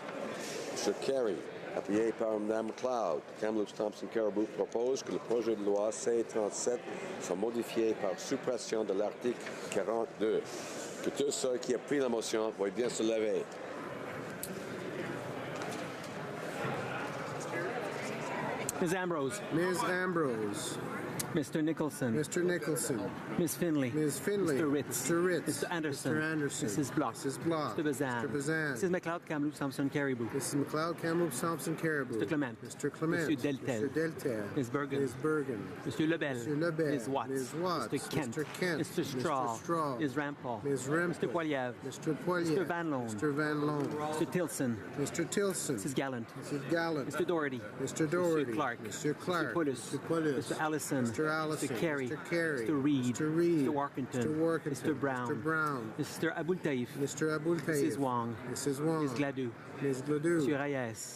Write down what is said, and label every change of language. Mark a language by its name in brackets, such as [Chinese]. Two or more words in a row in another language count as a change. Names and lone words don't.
[French] M. Carey, appuyé par Mme McLeod, Kamloops Thompson Caribou propose que le projet de loi C-37 soit modifié par suppression de l'article 42. Que tous ceux qui ont pris la motion veuillent bien se lever. [English] Ms. Ambrose. Ms. Ambrose. Mr. Nicholson. Mr. Nicholson. Ms. Finley. Ms. Finley. Mr. Ritz. Mr. Ritz. Mr. Anderson. Mr. Anderson. Mrs. Block. Mrs. Block. Mr. Bazan. Mr. Bazan. Mrs. McLeod, Kamloops, Thompson, Caribou. Mrs. McLeod, Kamloops, Thompson, Caribou. Mr. Clement. Mr. Clement. Mr. Deltel. Mr. Deltel. Ms. Bergen. Ms. Bergen. Mr. Lebel. Mr. Lebel. Ms. Watts. Ms. Watts. Mr. Kent. Mr. Kent. Mr. Straw. Mr. Straw. Ms. Rampal. Ms. Rampal. Mr. Poiliev. Mr. Poiliev. Mr. Van Loan. Mr. Van Loan. Mr. Tilson. Mr. Tilson. Mrs. Gallant. Mrs. Gallant. Mr. Doherty. Mr. Doherty. Mr. Clark. Mr. Clark. Mr. Pullis. Mr. Pullis. Mr. Allison. Mr. Allison. Mr. Carey. Mr. Carey. Mr. Reed. Mr. Reed. Mr. Workington. Mr. Workington. Mr. Brown. Mr. Brown. Mr. Abul Taif. Mr. Abul Taif. Mrs. Wong. Mrs. Wong. Ms. Gladue. Ms. Gladue. Mr. Reyes.